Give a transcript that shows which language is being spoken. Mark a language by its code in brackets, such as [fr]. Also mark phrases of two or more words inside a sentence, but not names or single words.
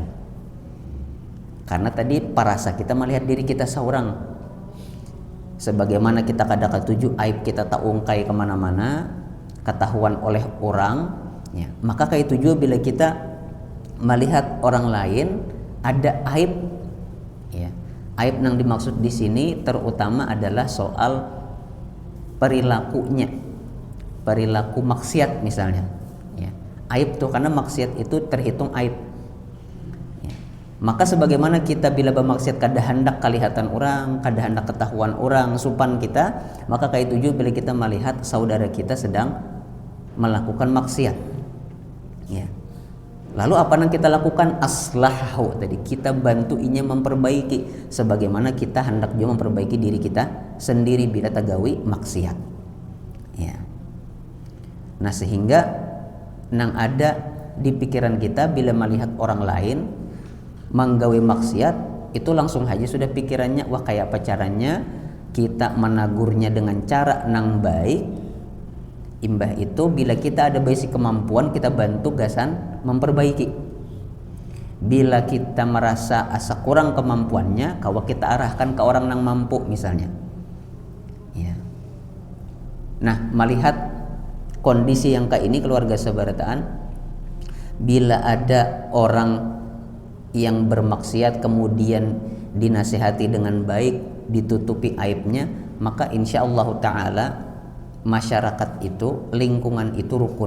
[bjn] Karena tadi parasa kita melihat diri kita seorang, sebagaimana kita kadang ketujuh aib kita tak ungkai kemana-mana, ketahuan oleh orang, ya, maka kayak itu juga bila kita melihat orang lain ada aib, ya, Aib yang dimaksud di sini terutama adalah soal perilakunya, perilaku maksiat misalnya. Ya. Aib tuh karena maksiat itu terhitung aib. Ya. Maka sebagaimana kita bila bermaksiat kada hendak kelihatan orang, kada hendak ketahuan orang supan kita, maka kayak itu juga bila kita melihat saudara kita sedang melakukan maksiat. Ya. Lalu apa yang kita lakukan? Aslahahu, tadi kita bantu inya memperbaiki sebagaimana kita hendak juga memperbaiki diri kita sendiri bila tagawi maksiat. Ya. Nah, sehingga nang ada di pikiran kita bila melihat orang lain menggawe maksiat, itu langsung aja sudah pikirannya, wah kayak apa caranya kita menagurnya dengan cara nang baik. Imbah itu bila kita ada basic kemampuan, kita bantu gasan memperbaiki. Bila kita merasa asa kurang kemampuannya, kalau kita arahkan ke orang yang mampu misalnya. Ya. Nah, melihat kondisi yang kayak ini keluarga sabarataan, bila ada orang yang bermaksiat kemudian dinasihati dengan baik, ditutupi aibnya, maka insyaallah taala masyarakat itu, lingkungan itu rukun.